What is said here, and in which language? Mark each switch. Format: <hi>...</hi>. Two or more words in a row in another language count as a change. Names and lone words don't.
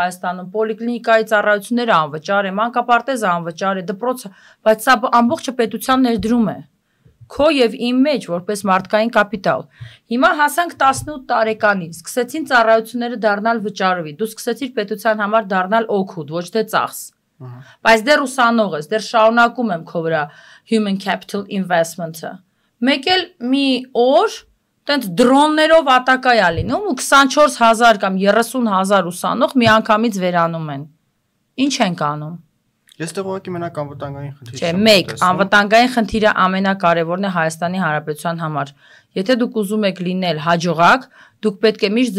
<hy>Հայաստանում, պոլիկլինիկայի ծառայությունները անվճար է, մանկապարտեզը անվճար է, դպրոցը, բայց սա ամբողջը պետության ներդրում է։ քո եւ իմ մեջ որպես մարդկային կապիտալ։ Հիմա հասանք 18 տարեկանին, սկսեցին ծառայությունները դառնալ վճարովի, դու սկսեցիր պետության համար դառնալ օգուտ, ոչ թե ծախս։ Բայց դեռ ուսանող ես, դեռ շարունակում եմ քո վրա</hy> <en>human capital investment-ը։</en> <hy>Մեկ էլ մի օր տենց դրոններով ատակա է լինում ու 24000 կամ 30000 ուսանող միանգամից վերանում են։ Ինչ ենք անում։ Ես տեղորակի մենակ անվտանգային խնդիր չեմ։ Չէ, մեկ անվտանգային խնդիրը ամենակարևորն է Հայաստանի Հանրապետության համար։ Եթե դուք ուզում եք լինել հաջողակ, դուք պետք է միշտ</hy>